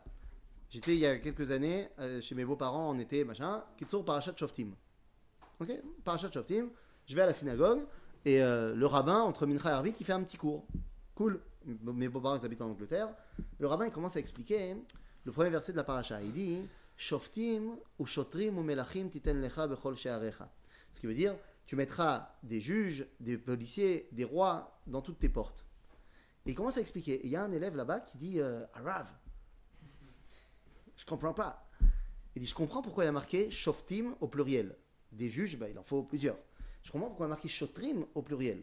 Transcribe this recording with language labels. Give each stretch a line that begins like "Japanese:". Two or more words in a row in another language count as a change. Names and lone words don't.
French: J'étais il y a quelques années chez mes beaux-parents, on était machin,
Hebrew: קיצור פרשת שופטים.
French: Ok? Parashat Shoftim, je vais à la synagogue et le rabbin, entre Mincha et Arvit, il fait un petit cours. Cool. Mes beaux-parents, ils habitent en Angleterre. Le rabbin, il commence à expliquer le premier verset de la paracha. Il dit
Hebrew: שופטים או שוטרים או מלכים תתן לך בכל שעריך.
French: Ce qui veut dire, tu mettras des juges, des policiers, des rois dans toutes tes portes. Et il commence à expliquer. Et il y a un élève là-bas qui dit Arav, je comprends pas. Il dit je comprends pourquoi il a marqué Shoftim au pluriel. Des juges, il en faut plusieurs. Je comprends pourquoi il a marqué Shotrim au pluriel.